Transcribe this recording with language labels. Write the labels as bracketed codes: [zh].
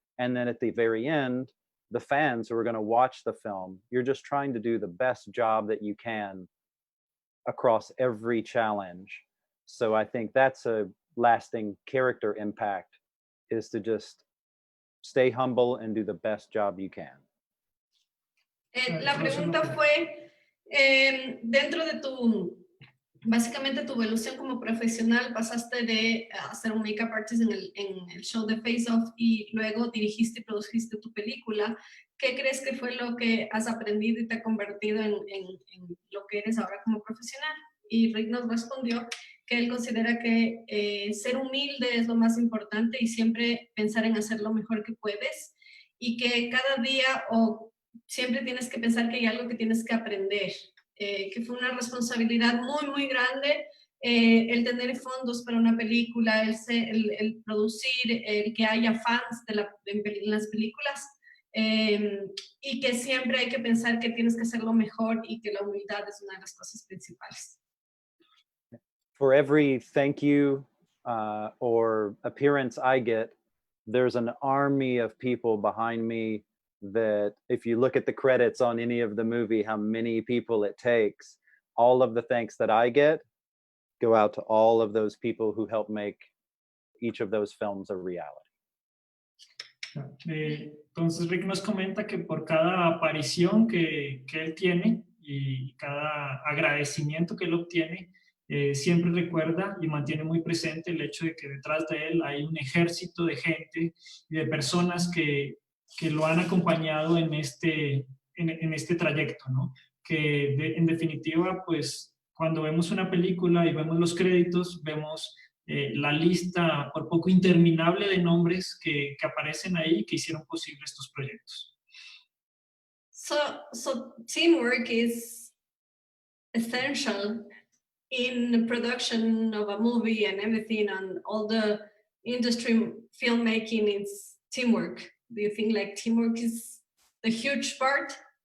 [en] And then at the very end, the fans who are going to watch the film. You're just trying to do the best job that you can across every challenge. So I think that's a lasting character impact, is to just stay humble and do the best job you can. [es] La pregunta fue, dentro de básicamente tu evolución como profesional, pasaste de hacer un makeup artist en el show de FaceOff y luego dirigiste y produjiste tu película. ¿Qué crees que fue lo que has aprendido y te ha convertido en lo que eres ahora como profesional? Y Rick nos respondió que él considera que ser humilde es lo más importante y siempre pensar en hacer lo mejor que puedes y que cada día o siempre tienes que pensar que hay algo que tienes que aprender. Que fue una responsabilidad muy, muy grande el tener fondos para una película, el producir, el que haya fans en las películas y que siempre hay que pensar que tienes que hacerlo mejor y que la humildad es una de las cosas principales. [en] For every thank you or appearance I get, there's an army of people behind me that if you look at the credits on any of the movie, how many people it takes, all of the thanks that I get go out to all of those people who help make each of those films a reality. [es] Entonces Rick nos comenta que por cada aparición que él tiene y cada agradecimiento que él obtiene, siempre recuerda y mantiene muy presente el hecho de que detrás de él hay un ejército de gente y de personas que lo han acompañado en este trayecto, ¿no? Que en definitiva, pues, cuando vemos una película y vemos los créditos, vemos la lista por poco interminable de nombres que aparecen ahí que hicieron posible estos proyectos. [en] So teamwork is essential in the production of a movie and everything, and all the industry filmmaking is teamwork. Do you think like teamwork is a huge part?